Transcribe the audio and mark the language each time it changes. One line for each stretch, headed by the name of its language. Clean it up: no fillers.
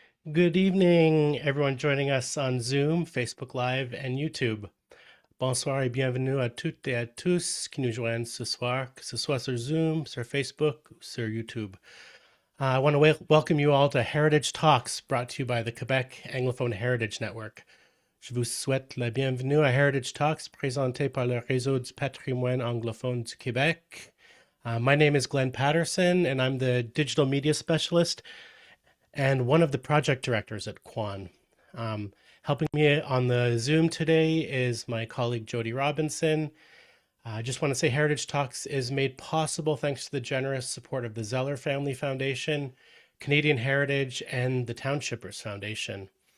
English: Good evening, everyone joining us on Zoom, Facebook Live, and YouTube.
French: Bonsoir et bienvenue à toutes et à tous qui nous joignent ce soir, que ce soit sur Zoom, sur Facebook, ou sur YouTube.
English: I want to welcome you all to Heritage Talks, brought to you by the Quebec Anglophone Heritage Network.
French: Je vous souhaite la bienvenue à Heritage Talks, présenté par le Réseau du patrimoine anglophone du Québec.
English: My name is Glenn Patterson, and I'm the digital media specialist and one of the project directors at Quan. Helping me on the Zoom today is my colleague Jody Robinson. I just want to say Heritage Talks is made possible thanks to the generous support of the Zeller Family Foundation, Canadian Heritage, and the Townshippers Foundation.